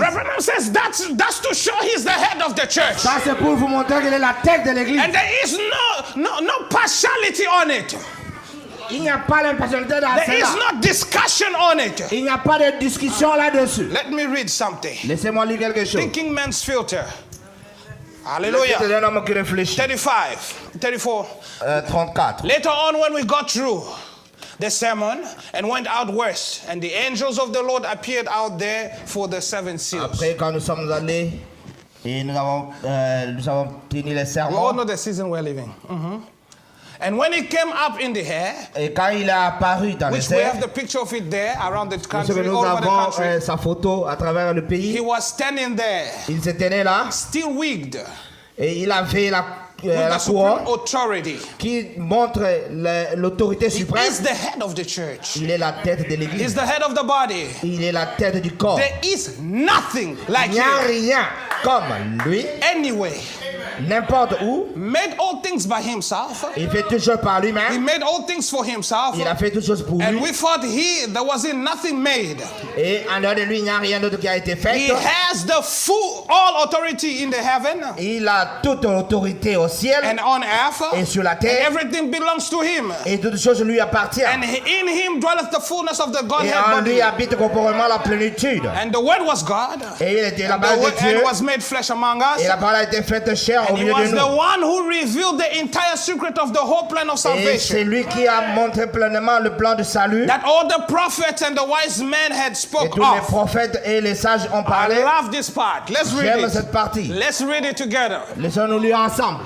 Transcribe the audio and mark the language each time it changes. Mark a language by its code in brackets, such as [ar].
[en] Reverend says that's to show He's the head of the church. [fr] Ça c'est pour vous montrer qu'il est la tête de l'église. [en] And there is no partiality on it. [fr] Il n'y a pas l'impartialité dans [en] There is [fr] cela. [en] no discussion on it. [fr] Il n'y a pas de discussion là-dessus. [en] Let me read something. [fr] Laissez-moi lire quelque chose. [en] Thinking Man's Filter. [fr] C'est [en] Hallelujah. [fr] un homme qui réfléchit. [en] 34. [fr] 34. [en] Later on, when we got through the sermon and went out west, and the angels of the Lord appeared out there for the 7 seals. [fr] Après, quand nous sommes allés et nous avons tenu les [en] We all [fr] sermons, [en] know the season we're living. And when it came up in the air, [fr] et quand il est apparu dans les [en] which we have [fr] airs, [en] the picture of it there around the [fr] nous [en] country, all over the [fr] avons [en] country, [fr] sa photo à travers le [en] he [fr] pays. [en] was standing there, [fr] Il se tenait là [en] still wigged, [fr] et il avait la [en] with [fr] la [en] the supreme [fr] couronne [en] authority. [fr] qui montre l'autorité [en] He [fr] suprême. [en] is the head of the church. [fr] Il est la tête de [en] He's [fr] l'église. [en] the head of the body. [fr] Il est la tête du corps. [en] There is nothing like [fr] Il n'y a [en] him. [fr] rien comme lui, [en] Anyway, [fr] n'importe où. [en] made all things by himself. [fr] Il fait tout chose par [en] He [fr] lui-même. [en] made all things for himself. [fr] Il a fait toutes choses pour [en] And [fr] lui. [en] we thought there wasn't nothing made. [fr] Et en dehors de lui, il n'y a rien d'autre qui a été fait. [en] He has the all authority in the heaven [fr] Il a toute autorité au ciel [en] and on earth. [fr] et sur la [en] And [fr] terre. [en] everything belongs to him. [fr] Et toutes choses lui appartiennent. [en] And in him dwelleth the fullness of the [fr] Et [en] Godhead [fr] en [en] body. [fr] lui habite corporellement la plénitude. [en] And the word was God. [fr] Et il était la [en] And [fr] base de Dieu. [en] was made flesh among us. [fr] Et la parole a été faite chair au [en] And he [fr] milieu [en] was [fr] de [en] the [fr] nous. [en] one who revealed the entire secret of the whole plan of [fr] Et c'est [en] salvation. [fr] lui qui a montré pleinement le plan de salut. [en] That all the prophets and the wise men had [fr] Et [en] spoke [fr] tous les [en] of. [fr] prophètes et les sages ont [en] I [fr] parlé. [en] love this part. Let's read [fr] J'aime [en] it. [fr] cette partie. [en] Let's read it together. [fr] Laissons-nous lire ensemble.